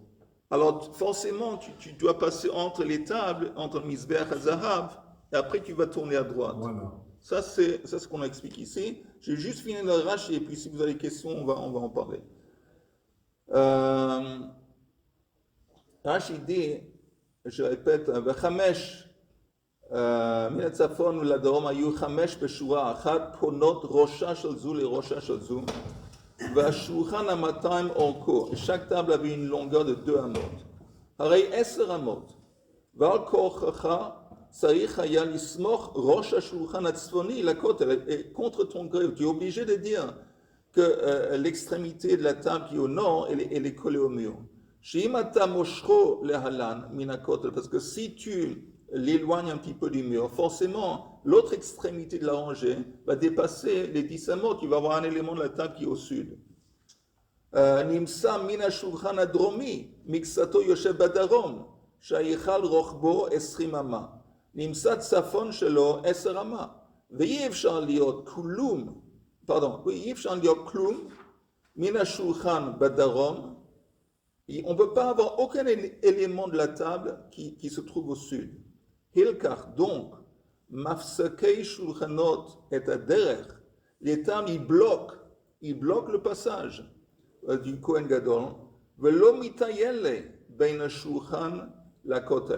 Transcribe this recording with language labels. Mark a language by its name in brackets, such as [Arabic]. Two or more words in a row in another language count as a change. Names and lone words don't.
[French] Alors forcément tu dois passer entre les tables, entre le Mizbeach et Zahav, et après tu vas tourner à droite. Voilà. Ça, c'est ce qu'on explique ici. J'ai juste fini le rach et puis si vous avez des questions, on va en parler. Rach, il dit, je répète, [Hebrew] Vachamesh מן הצפון ולדרום היו 5 בשורה אחת, פונות ראשה של זו לראשה של זו, והשולחן 200 אורכו, [French] chaque table avait une longueur de 2 אמות. [Hebrew] הרי 10 אמות, ועל כורחך צריך היה לסמוך ראש השולחן הצפוני לכותל, [French] contre ton gré. Tu es obligé de dire que l'extrémité de la table qui est au nord, elle est collée au mur. [Hebrew] שאם אתה מושכו להלן מן הכותל, [French] parce que si tu l'éloignes un petit peu du mur, forcément, l'autre extrémité de la rangée va dépasser les 10 amot, tu vas avoir un élément de la table qui est au sud. [Hebrew] נמצא מן השולחן הדרומי, מקצתו יושב בדרום, שההיכל רוחבו 20 אמה. נמצא צפון שלו 10 אמה. ואי אפשר להיות כלום, אי אפשר להיות כלום מן השולחן בדרום. [French] On ne peut pas avoir aucun élément de la table qui se trouve au sud. Hilkach, donc, [Hebrew] מפסיקי שולחנות את הדרך, [French] les tables, ils bloquent le passage du Kohen Gadol, [Hebrew] ולא מטייל בין שולחן לכותל.